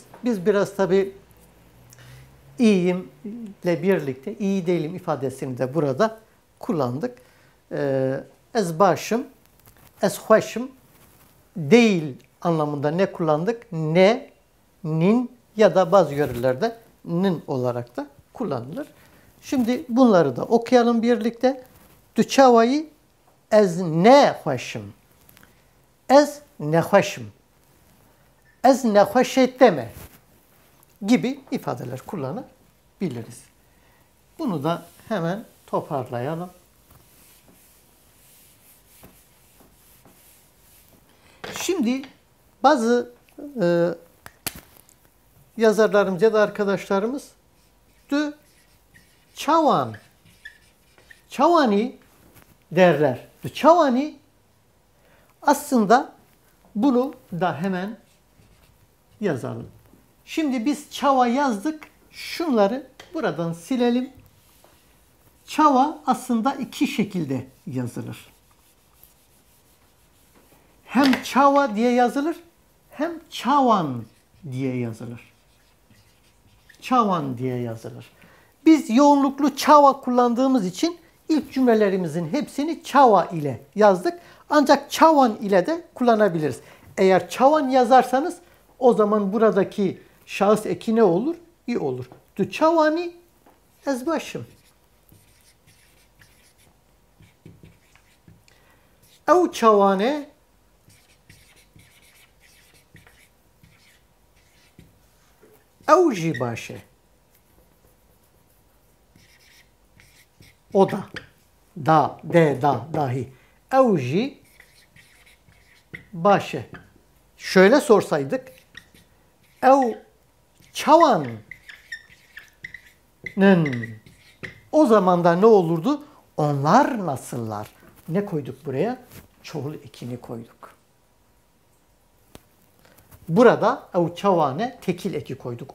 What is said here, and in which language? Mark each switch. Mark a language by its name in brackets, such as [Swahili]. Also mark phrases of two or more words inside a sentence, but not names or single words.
[Turkish] Biz biraz tabi iyiyimle birlikte iyi değilim ifadesini de burada kullandık. [Kurdish] Ez başım, ez hoşum [Turkish] değil anlamında ne kullandık? Ne, nin ya da bazı yörelerde nin olarak da kullanılır. Şimdi bunları da okuyalım birlikte. [Kurdish] Du çavayı ez ne hoşum. Ez ne hoşum. Ez ne hoş [Turkish] etme gibi ifadeler kullanabiliriz. Bunu da hemen toparlayalım. Şimdi bazı yazarlarımız ya da arkadaşlarımız [Kurdish] du çavan, [Turkish] çavani derler. [Kurdish] Du çavani [Turkish] aslında bunu da hemen yazalım. Şimdi biz çava yazdık. Şunları buradan silelim. Çava aslında iki şekilde yazılır. Hem çava diye yazılır, hem çavan diye yazılır. Çavan diye yazılır. Biz yoğunluklu çava kullandığımız için ilk cümlelerimizin hepsini çava ile yazdık. Ancak çavan ile de kullanabiliriz. Eğer çavan yazarsanız o zaman buradaki şahıs eki ne olur? İ olur. [Kurdish] Du çavani ez başım. Ev çavane ev jî başe. [Turkish] O da. Da, de, da, dahi. [Kurdish] Ev jî başe. [Turkish] Şöyle sorsaydık. [Kurdish] Ev çavanın. [Turkish] O zaman da ne olurdu? Onlar nasıllar? Ne koyduk buraya? Çoğul ekini koyduk. Burada [Kurdish] ev çavane [Turkish] tekil eki koyduk.